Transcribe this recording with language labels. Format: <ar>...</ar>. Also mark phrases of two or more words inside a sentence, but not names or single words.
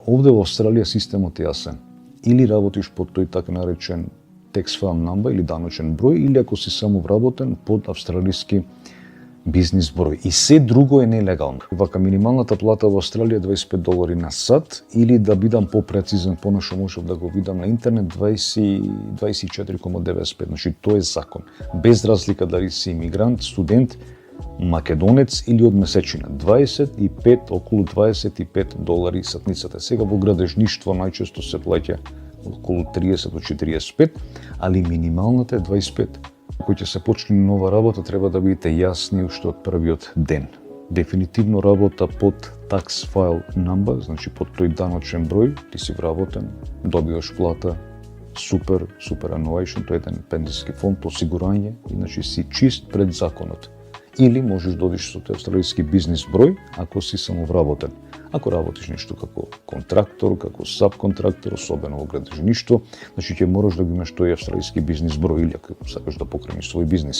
<mk>Овде во Австралија системот е јасен. Или работиш под тој така наречен</mk> <en>tax file number</en> <mk>или даночен број, или ако си само вработен под австралиски бизнис број. И се друго е нелегално. Вака минималната плата во Австралија е $25 на сат, или да бидам попрецизен, понашо можев да го видам на интернет, 24,95. Значи тоа е закон. Без разлика дали си имигрант, студент, македонец или од месечина. 25, околу $25 сатницата. Сега во градежништво најчесто се плаќа околу 30 до 45, али минималната е 25. Кој ќе се почне нова работа, треба да бидете јасни уште од првиот ден. Дефинитивно работа под</mk> <en>tax file number,</en> <mk>значи под тој даночен број, ти си вработен, добиваш плата,</mk> <en>super annuation,</en> <mk>тој е еден пензиски фонд, осигурање, иначе си чист пред законот. Или можеш да одиш со тој австралиски бизнис број, ако си самовработен. Ако работиш нешто како контрактор, како сабконтрактор, особено во градежништво, значи ќе мораш да го имаш тој австралиски бизнис број или ако сакаш да покрениш свој бизнес.</mk>